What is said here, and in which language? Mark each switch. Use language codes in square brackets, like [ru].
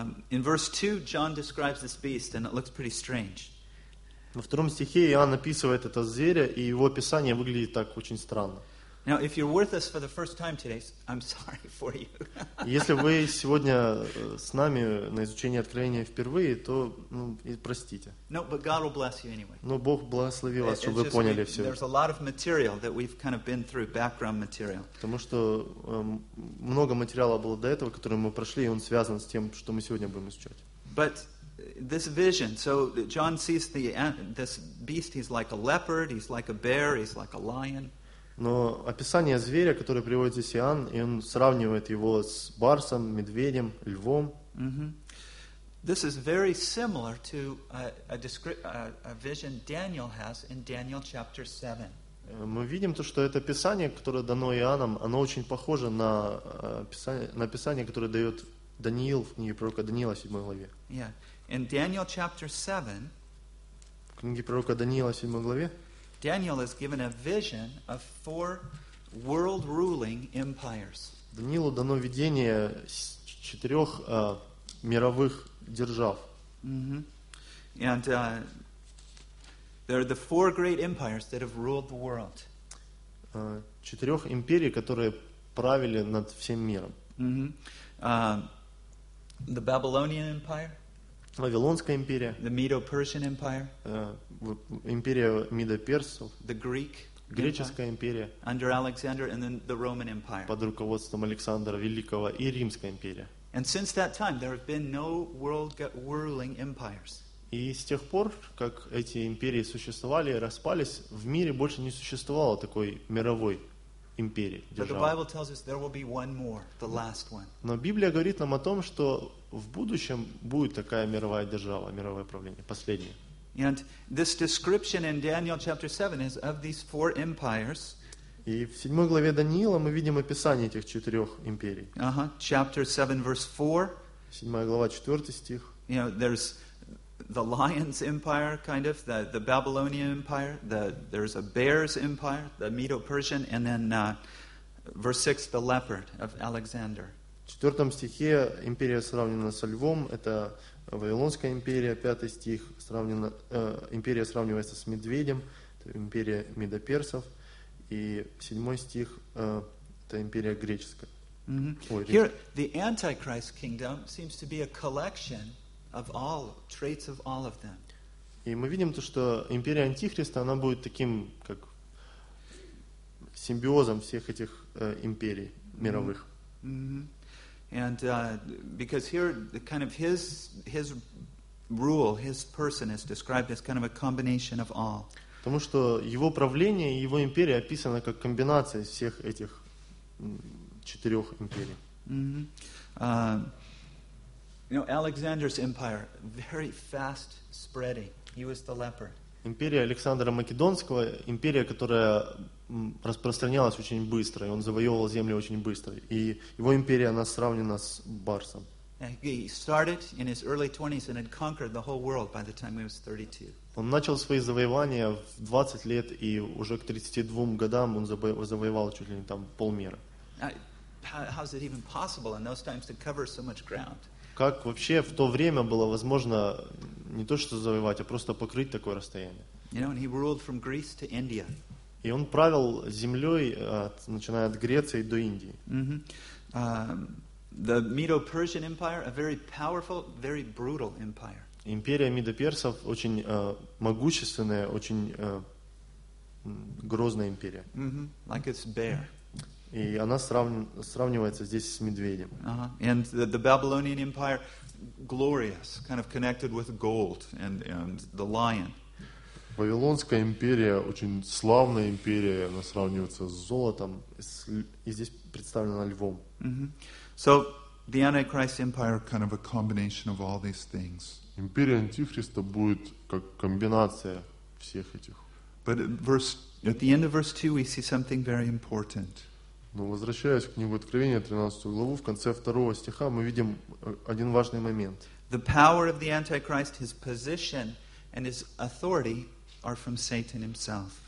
[en] In verse 2, John describes this beast, and it looks pretty strange. [ru] Во втором стихе Иоанн описывает это зверя, и его описание выглядит так очень странно. [en] Now, if you're with us for the first time today, I'm sorry for you. [ru] Если вы сегодня с нами на изучении Откровения впервые, то ну, и простите. [en] No, but God will bless you anyway. [ru] Но Бог благословил вас, чтобы вы поняли все. [en] There's a lot of material that we've kind of been through, background material. [ru] Потому что много материала было до этого, который мы прошли, и он связан с тем, что мы сегодня будем изучать. [en] But this vision, so John sees this beast, he's like a leopard, he's like a bear, he's like a lion. [ru] Но описание зверя, которое приводит здесь Иоанн, и он сравнивает его с барсом, медведем, львом. [en] This is very similar to a vision Daniel has in Daniel chapter 7. [ru] Мы видим то, что это описание, которое дано Иоанном, оно очень похоже на описание, которое дает Даниил в книге пророка Даниила, 7 главе. [en] Yeah. In Daniel chapter 7, [ru] в книге пророка Даниила, 7 главе, [en] Daniel is given a vision of four world-ruling empires. [ru] Даниилу дано видение четырех мировых держав. [en] And there are the four great empires that have ruled the world. [ru] Четырех империй, которые правили над всем миром. [en] The Babylonian Empire. [ru] Вавилонская империя. [en] The Medo-Persian Empire. [ru] Империя Медо-Персов. [en] The Greek. [ru] Греческая империя. [en] Under Alexander and then the Roman Empire. [ru] Под руководством Александра Великого и Римская империя. [en] And since that time there have been no world ruling empires. [ru] И с тех пор, как эти империи существовали и распались, в мире больше не существовало такой мировой империи, державы. [en] But the Bible tells us there will be one more, the last one. [ru] Но Библия говорит нам о том, что в будущем будет такая мировая держава, мировое правление, последнее. [en] And this description in Daniel chapter 7 is of these four empires. [ru] И в 7 главе Даниила мы видим описание этих четырех империй. [en] Chapter 7 verse 4. [ru] 7 глава, 4 стих. [en] You know, there's the lion's empire, kind of, the Babylonian empire, there's a bear's empire, the Medo-Persian, and then verse 6, the leopard of Alexander. [ru] В 4 стихе империя сравнена со львом, это Вавилонская империя, 5 стих, империя сравнивается с медведем, это империя Медоперсов, и 7 стих, это империя греческая. [en] Here, the Antichrist kingdom seems to be a collection of all, traits of all of them. [ru] И мы видим то, что империя Антихриста, она будет таким, как симбиозом всех этих империй мировых. [en] And because here the kind of his rule, his person is described as kind of a combination of all. [ru] Потому что его правление и его империя описано как комбинация всех этих четырех империй. [en] You know, Alexander's empire very fast spreading. He was the leopard. [ru] Империя Александра Македонского, империя, которая распространялась очень быстро, и он завоевывал земли очень быстро. И его империя, она сравнена с барсом. [en] He started in his early 20s and had conquered the whole world by the time he was 32. [ru] Он начал свои завоевания в 20 лет, и уже к 32 годам он завоевал чуть ли не там полмира. [en] How is it even possible in those times to cover so much ground? [ru] Как вообще в то время было возможно не то что завоевать, а просто покрыть такое расстояние? [en] You know, and he ruled from Greece to India. [ru] И он правил землей, начиная от Греции до Индии. [en] The Medo-Persian Empire, a very powerful, very brutal empire. [ru] Империя Медоперсов очень могущественная, очень грозная империя. [en] Like its bear. [ru] И она сравнивается здесь с медведем. [en] And the Babylonian Empire, glorious, kind of connected with gold and the lion. [ru] Вавилонская империя, очень славная империя, она сравнивается с золотом, и здесь представлена львом. [en] So the Antichrist Empire kind of a combination of all these things. [ru] Империя Антихриста будет как комбинация всех этих. [en] But at the end of verse 2 we see something very important. [ru] Но возвращаясь к книге Откровения, 13 главу, в конце 2 стиха мы видим один важный момент. [en] The power of the Antichrist, his position and his authority are from Satan himself.